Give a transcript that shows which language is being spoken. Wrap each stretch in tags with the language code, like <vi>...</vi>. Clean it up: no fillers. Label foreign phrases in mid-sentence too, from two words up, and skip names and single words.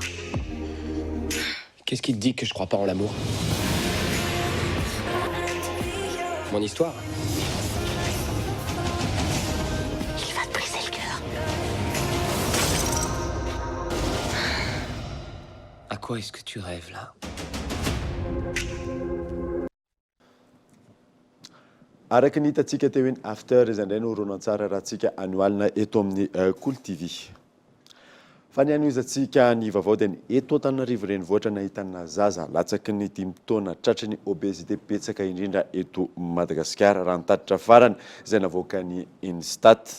<fr>Qu'est-ce qui te dit que je crois pas en l'amour? Mon histoire? Il va te briser le cœur. À quoi est-ce que tu rêves là?</fr> <mg>Araka ny hitantsika teo hoe after izy indray no horonan-tsara raha tsika anioalina eto amin'ny Kolo TV. Fa ny anoizantsika ny vaovao dia ny eto Antananarivo renivohitra nahitana zaza latsaky ny 5 taona tratry ny obésité betsaka indrindra eto Madagasikara raha nitatitra farany izay navoaka ny Instat.</mg>